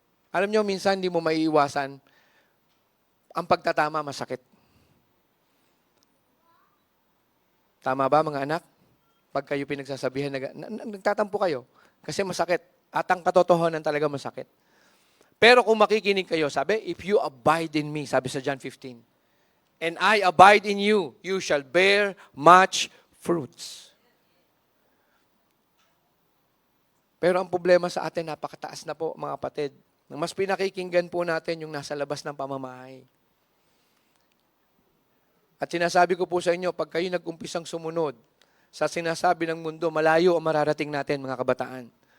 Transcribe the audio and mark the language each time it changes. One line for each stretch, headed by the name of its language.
Filipino: Alam nyo, minsan hindi mo maiiwasan, ang pagtatama masakit. Tama ba mga anak? Pag kayo pinagsasabihan, nagtatampo kayo kasi masakit. At ang katotohanan talaga masakit. Pero kung makikinig kayo, sabi,
English: if you abide in me,
Filipino: sabi sa
English: John 15, and I abide in you, you shall bear much fruits.
Filipino: Pero ang problema sa atin, napakataas na po, mga kapatid. Mas pinakikinggan po natin yung nasa labas ng pamamahay. At sinasabi ko po sa inyo, pag kayo nag-umpisang sumunod sa sinasabi ng mundo, malayo ang mararating natin, mga kabataan.